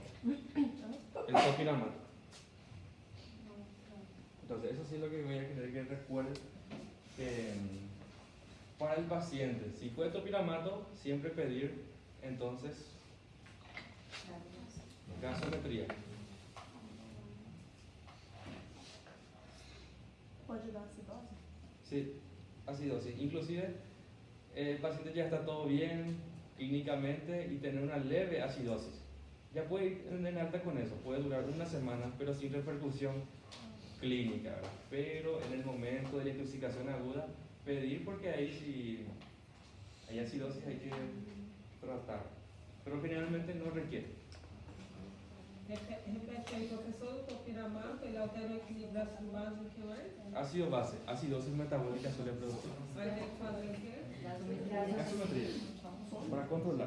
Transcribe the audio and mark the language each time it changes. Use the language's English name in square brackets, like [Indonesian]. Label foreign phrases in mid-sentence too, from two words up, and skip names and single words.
[Spanish] El topiramato. Entonces, eso sí es lo que voy a querer que recuerden. Para el paciente, si fue topiramato, siempre pedir entonces gasometría. [Portuguese] Pode dar acidose? [Spanish] Sí, acidosis. Inclusive el paciente ya está todo bien clínicamente y tener una leve acidosis. Ya puede ir en alta con eso, puede durar una semana, pero sin repercusión clínica, ¿verdad? Pero en el momento de la intoxicación aguda, pedir porque ahí si hay acidosis hay que tratar, pero generalmente no requiere. [Portuguese] Repete aí, professor, o topiramato, ele altera o equilíbrio da ácido base do que mais? [Spanish] Ácido base, acidosis metabólica suele producir. [Portuguese] Vai ter que fazer o quê? [Spanish] Gasometría. Para controlar.